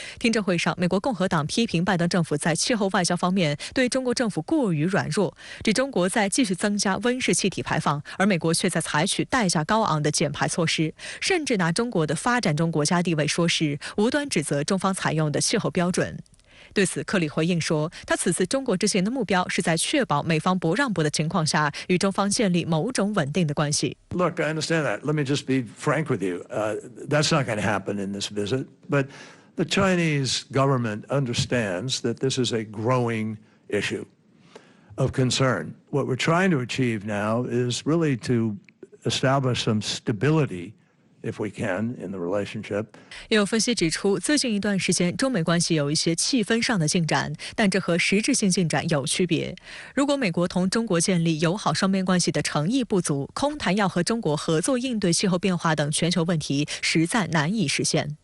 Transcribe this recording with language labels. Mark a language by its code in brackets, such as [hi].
[zh] 听证会上，美国共和党批评拜登政府在气候外交方面对中国政府过于软弱，指中国在继续增加温室气体排放，而美国却在采取代价高昂的减排措施，甚至拿中国的发展中国家地位说事，无端指责中方采用的气候标准。对此，克里回应说，他此次中国之行的目标是在确保美方不让步的情况下，与中方建立某种稳定的关系。 [en] Look, I understand that. Let me just be frank with you. That's not going to happen in this visit. But the Chinese government understands that this is a growing issue of concern. What we're trying to achieve now is really to establish some stability.If we can in the relationship. [zh] 有分析指出，最近一段时间，中美关系有一些气氛上的进展，但这和实质性进展有区别。如果美国同中国建立友好双边关系的诚意不足，空谈要和中国合作应对气候变化等全球问题，实在难以实现。